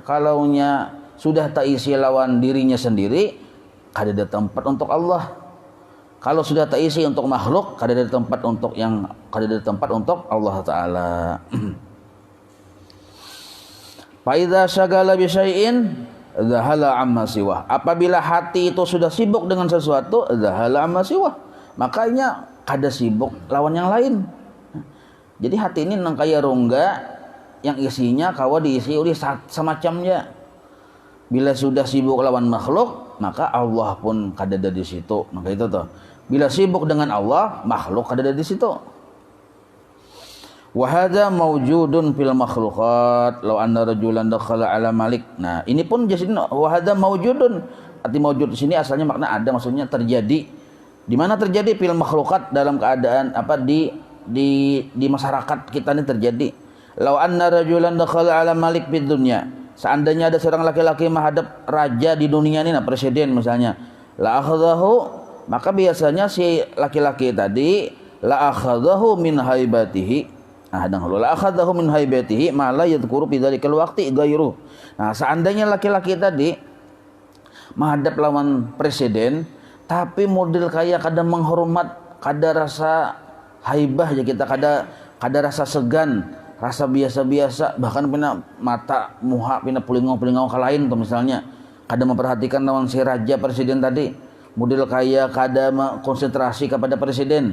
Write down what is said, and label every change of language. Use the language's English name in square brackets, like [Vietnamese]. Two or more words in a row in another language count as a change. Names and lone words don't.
[Banjar] Kalaunya sudah tak isi lawan dirinya sendiri, kada ada tempat untuk Allah. Kalau sudah tak isi untuk makhluk, kada ada tempat untuk Allah Ta'ala. [Arabic] فإذا شغل بشيء ذهل عما سوى. [Banjar] Apabila hati itu sudah sibuk dengan sesuatu, [Arabic] ذهل عما سوى, [Banjar] makanya kada sibuk lawan yang lain. Jadi hati ini nang kaya rongga yang isinya kawa diisi oleh semacamnya. Bila sudah sibuk lawan makhluk, maka Allah pun kada ada di situ. Maka itu tuh. Bila sibuk dengan Allah, makhluk kada ada di situ. [Arabic] وهذا موجود في المخلوقات لو أن رجلا دخل على ملك. [Banjar] Nah, ini pun jadi [Arabic] وهذا موجود. [Banjar] Arti mawjud di sini asalnya makna ada, maksudnya terjadi. Di mana terjadi? [Arabic] في المخلوقات, [Banjar] dalam keadaan apa di masyarakat kita ini terjadi. [Arabic] لو أن رجلا دخل على ملك في الدنيا. [Banjar] Seandainya ada seorang laki-laki menghadap raja di dunia ini, nah presiden misalnya, [Arabic] لأخذه [Banjar] maka biasanya si laki-laki tadi [Arabic] لأخذه من هيبته. [Banjar] Nah, [Arabic] لأخذه من هيبته ما لا يذكر في ذلك الوقت غيره. [Banjar] Nah, seandainya laki-laki tadi menghadap lawan presiden tapi model kayak kada menghormat, kada rasa haibah ya kita, kada rasa segan, rasa biasa-biasa, bahkan pina mata muha pina pulingau-pulingau ka lain tuh misalnya, kada memperhatikan lawan si raja presiden tadi, model kayak kada konsentrasi kepada presiden.